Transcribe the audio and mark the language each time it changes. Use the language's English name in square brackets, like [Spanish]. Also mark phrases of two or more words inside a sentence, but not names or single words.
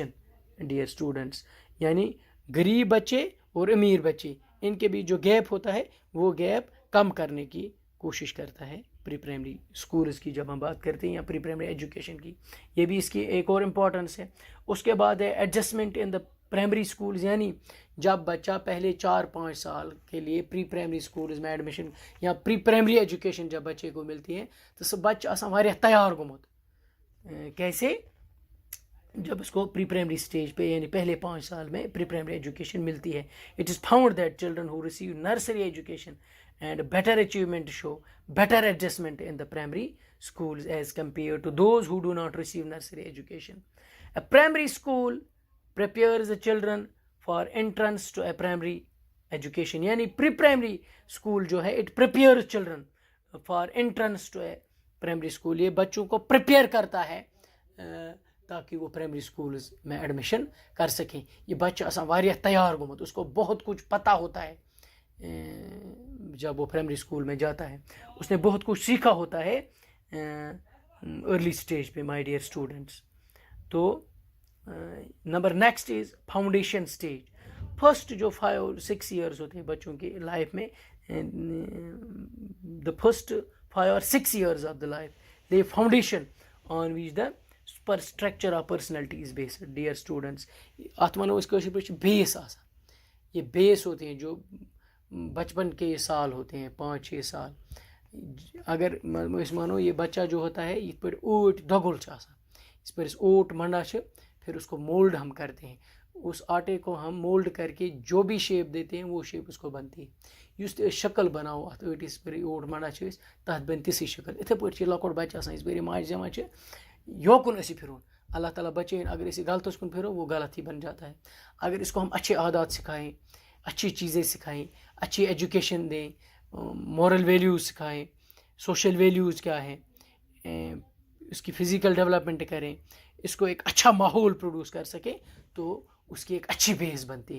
[English] dear students, [Urdu] یعنی غریب بچے اور امیر بچے, ان کے بیچ جو گیپ ہوتا ہے وہ گیپ کم کرنے کی کوشش کرتا ہے [English] pre primary schools [Urdu] کی. جب ہم بات کرتے ہیں یا [English] pre primary education [Urdu] کی, یہ بھی اس کی ایک اور امپورٹنس ہے. اس کے بعد ہے [English] adjustment in the primary schools [Urdu] یعنی جب بچہ پہلے 4-5 سال کے لیے [English] pre primary schools [Urdu] میں ایڈمیشن یا [English] pre primary education [Urdu] جب بچے کو ملتی ہے تو [Kashmiri] سہ بچہ آسان واریاہ تیار گومت. [Urdu] کیسے؟ جب اس کو [English] pre primary stage [Urdu] پہ یعنی پہلے 5 سال میں [English] pre primary education [Urdu] ملتی ہے. [English] it is found that children who receive nursery education and better achievement show better adjustment in the primary schools as compared to those who do not receive nursery education. A primary school prepares the children for entrance to a primary education. یعنی pre primary school [Urdu] جو ہے [English] it prepare children for entrance to a primary school. [Urdu] یہ بچوں کو پریپیئر کرتا ہے تاکہ وہ [English] primary schools [Urdu] میں ایڈمیشن کر سکیں. [Kashmiri] یہ بچہ آسان واریاہ تیار گومت, [Urdu] اس کو بہت کچھ پتہ ہوتا ہے جب وہ پرائمری اسکول میں جاتا ہے, اس نے بہت کچھ سیکھا ہوتا ہے [English] early stage [Urdu] پہ. [English] my dear students, تو number next is foundation stage. [Urdu] فرسٹ جو 5-6 ایئرس ہوتے ہیں بچوں کی لائف میں, [English] the first 5 or 6 years of the life they foundation on which the per structure of personality is based. dear students, [Kashmiri] اتھ ونو أسۍ کٲشِر پٲٹھۍ بیس آسان. [Urdu] یہ بیس ہوتے ہیں جو بچپن کے سال ہوتے ہیں 5-6 سال. [Kashmiri] اگر أسۍ مانو [Urdu] یہ بچہ جو ہوتا ہے [Kashmiri] یِتھ پٲٹھۍ اوٹ دۄگُل چھُ آسان, [Urdu] اس پر [Kashmiri] اوٹ منڈا چھِ, [Urdu] پھر اس کو مولڈ ہم کرتے ہیں. اس آٹے کو ہم مولڈ کر کے جو بھی شیپ دیتے ہیں وہ شیپ اس کو بنتی ہے. [Kashmiri] یُس تہِ أسۍ شکل بناوو اتھ ٲٹِس پھِرِ اوٹ منڈا چھِ أسۍ تتھ بنہِ تِژھٕے شکل. یِتھٕے پٲٹھۍ چھِ لۄکُٹ بچہِ آسان یِژ پھِرِ یہِ ماجہِ زٮ۪وان چھِ یوکُن أسۍ یہِ پھِرُن. [Urdu] اللہ تعالیٰ بچائیں, اگر اسے غلط [Kashmiri] کن پھرو [Urdu] وہ غلط ہی بن جاتا ہے. اگر اس کو ہم اچھے عادات سکھائیں, اچھی چیزیں سکھائیں, اچھی ایجوکیشن دیں, [English] moral values [Urdu] سکھائیں, [English] social values [Urdu] کیا ہیں, اس کی [English] physical development [Urdu] کریں, اس کو ایک اچھا ماحول پروڈیوس کر سکیں, تو اس کی ایک اچھی بیس بنتی ہے.